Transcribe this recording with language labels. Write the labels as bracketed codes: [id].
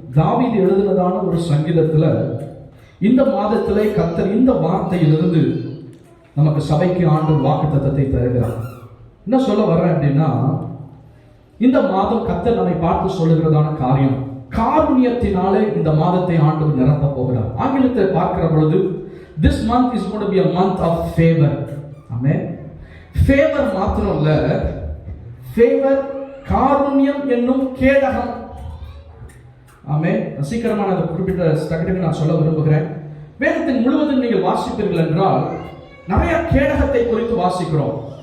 [ta] தாவீது எழுதினதான ஒரு சங்கீதத்துல இந்த மாதத்திலே கர்த்தர் இந்த வார்த்தையிலிருந்து நமக்கு சபைக்கு ஆண்டவர் வாக்குத்தத்தத்தை தருகிறார். என்ன சொல்ல வர்றேன் அப்படின்னா, இந்த மாதம் கர்த்தர் நம்மை பார்த்து சொல்லுகிறதான காரியம், காருண்யத்தினாலே இந்த மாதத்தை ஆண்டவர் நிரப்ப போகிறார். ஆங்கிலத்தை பார்க்கிற பொழுது [en] this month is going to be a month of favor. [ta] Amen. favor மாத்திரம் இல்ல, favor காருண்யம் என்னும் கேடகம். ஆமென். சீக்கிரமான அந்த குறிப்பிட்ட ஸ்டக்கெட்டுக்கு நான் சொல்ல விரும்புகிறேன். வேதத்தின் முழுவதும் நீங்கள் வாசிப்பீர்கள் என்றால் நிறைய கேடகத்தை குறித்து வாசிக்கிறோம்.